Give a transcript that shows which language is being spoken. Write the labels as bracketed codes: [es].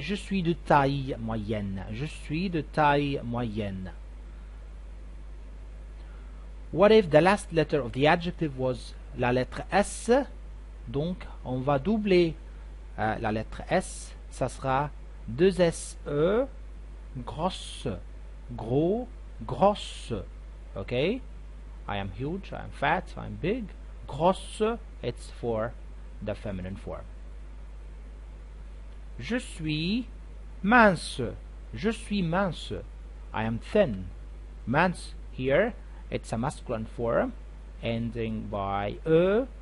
[fr] Je suis de taille moyenne. Je suis de taille moyenne. [en] What if the last letter of the adjective was [fr] la lettre S? Donc on va doubler la lettre S. Ça sera 2 S-E, grosse, gros, grosse. [en] Okay? I am huge, I am fat, I am big. Grosse, it's for the feminine form. [fr] Je suis mince. Je suis mince. [en] I am thin. Mince here, it's a masculine form ending by e.